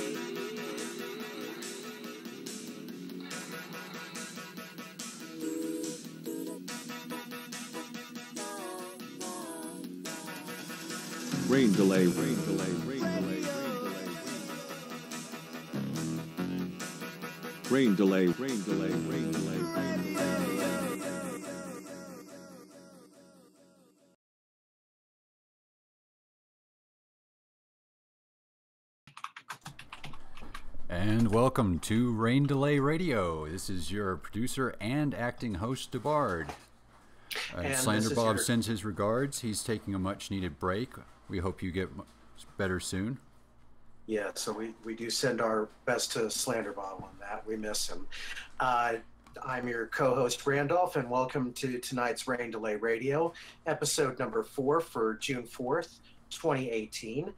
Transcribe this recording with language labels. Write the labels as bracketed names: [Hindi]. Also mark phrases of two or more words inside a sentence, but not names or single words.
[English] Rain delay, rain delay, rain delay, rain delay, rain delay, rain delay, rain delay. And welcome to Rain Delay Radio. This is your producer and acting host, DeBard. Slander Bob sends his regards. He's taking a much-needed break. We hope you get better soon. Yeah, so we do send our best to Slander Bob on that. We miss him. I'm your co-host, Randolph, and welcome to tonight's Rain Delay Radio, episode number 4 for June 4th, 2018.